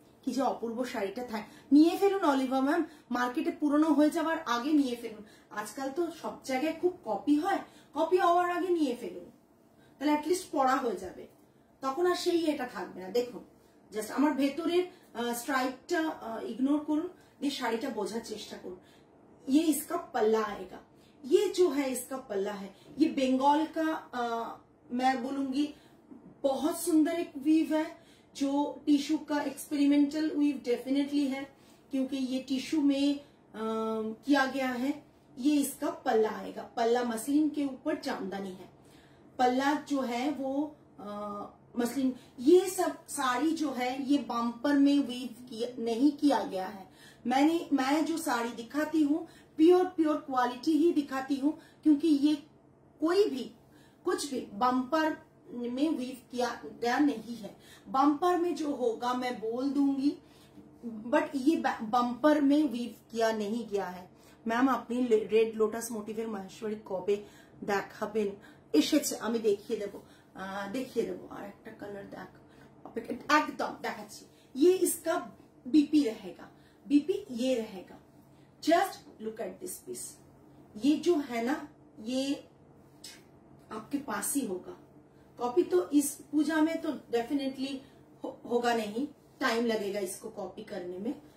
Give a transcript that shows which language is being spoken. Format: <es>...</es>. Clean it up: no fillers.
<bn>কি যে অপূর্ব শাড়িটা থাকে, নিয়ে ফেলুন অলিভা ম্যাম, মার্কেটে পুরনো হয়ে যাওয়ার আগে নিয়ে ফেলুন। আজকাল তো সব জায়গায় খুব কপি হয়, কপি হওয়ার আগে নিয়ে ফেলুন, তাহলে অ্যাটলিস্ট পড়া হয়ে যাবে, তখন আর সেই এটা থাকবে না। দেখুন জাস্ট আমার ভেতরের স্ট্রাইপটা ইগনোর করুন, দিয়ে শাড়িটা বোঝার চেষ্টা করুন।</bn> <hi>ये इसका पल्ला आएगा, ये जो है इसका पल्ला है, ये बंगाल का मैं बोलूंगी बहुत सुंदर एक वीव है, जो टिश्यू का एक्सपेरिमेंटल वीव डेफिनेटली है, क्योंकि ये टिश्यू में किया गया है। ये इसका पल्ला आएगा, पल्ला मसलिन के ऊपर जामदानी है, पल्ला जो है वो मसलिन। ये सब साड़ी जो है ये बम्पर में वीव नहीं किया गया है। मैं जो साड़ी दिखाती हूँ प्योर क्वालिटी ही दिखाती हूँ, क्योंकि ये कोई भी कुछ भी बम्पर में वीव किया गया नहीं है। बम्पर में जो होगा मैं बोल दूंगी, बट ये बम्पर में वीव किया नहीं गया है।</hi> <bn>मैम अपनी रेड लोटस मोटिवेर महेश्वरी कबे देखाबेन? এসেছে, আমি দেখিয়ে দেবো আর একটা কালার দেখ, একদম দেখাচ্ছি।</bn> <hi>ये इसका बीपी रहेगा, बीपी ये रहेगा। Just look at this piece, ये जो है ना ये आपके पास ही होगा। कॉपी तो इस पूजा में तो डेफिनेटली होगा नहीं, टाइम लगेगा इसको कॉपी करने में।</hi>